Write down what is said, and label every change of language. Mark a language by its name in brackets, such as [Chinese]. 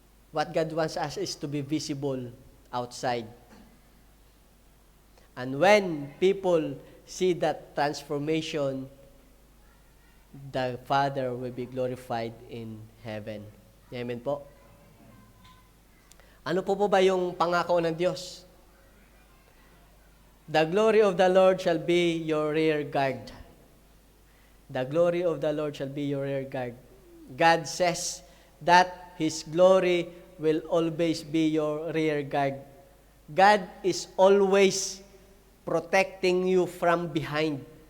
[English] What God wants us is to be visible outside. And when people see that transformation, the Father will be glorified in heaven. Amen po? [Filipino] Ano po ba yung pangako ng Diyos? [English] The glory of the Lord shall be your rear guard. The glory of the Lord shall be your rear guard. God says that His glory will always be your rear guard. God is always protecting you from behind.